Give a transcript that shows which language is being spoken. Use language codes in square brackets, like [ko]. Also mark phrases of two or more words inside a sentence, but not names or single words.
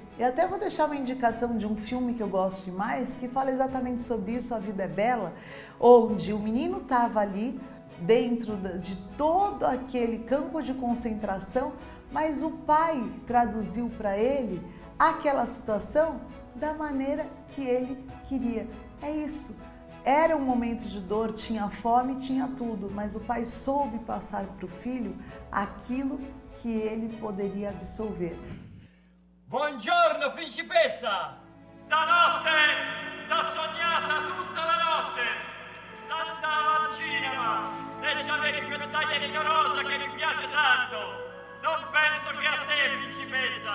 [pt] E até vou deixar uma indicação de um filme que eu gosto demais, que fala exatamente sobre isso, A Vida é Bela, onde o menino estava ali dentro de todo aquele campo de concentração, mas o pai traduziu para ele aquela situação da maneira que ele queria. É isso. Era um momento de dor, tinha fome, tinha tudo, mas o pai soube passar para o filho aquilo que ele poderia absorver. [it] Buongiorno, principessa! Stanotte t'ho sognata tutta la notte! S'andava al cinema e c'avevi quella taglia rigorosa che mi piace tanto! Non penso che a te, principessa!